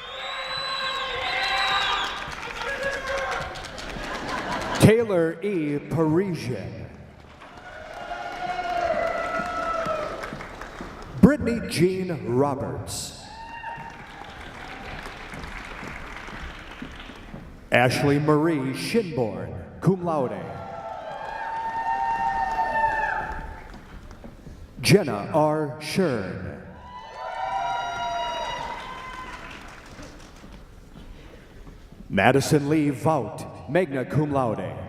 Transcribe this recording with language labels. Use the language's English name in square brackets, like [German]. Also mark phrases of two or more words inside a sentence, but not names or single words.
[English] Taylor E. Parisian. Brittany Jean Roberts. Ashley Marie Shinborn, [Latin] cum laude. [English] Jenna R. Shern. Madison Lee Vout, [Latin] magna cum laude.